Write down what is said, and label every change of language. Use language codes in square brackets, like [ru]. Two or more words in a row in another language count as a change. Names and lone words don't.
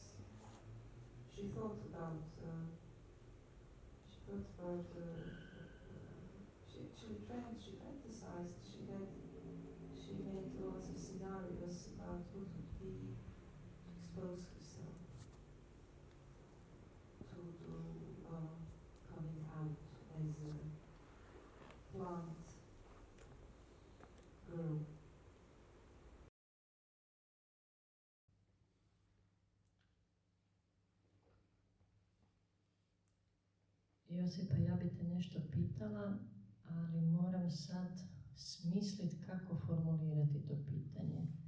[en] She thought about, she fantasized, she made lots of scenarios about what would be to expose herself to coming out as a plant girl. [hr] Josipa, ja bi te nešto pitala, ali moram sad smisliti kako formulirati to pitanje.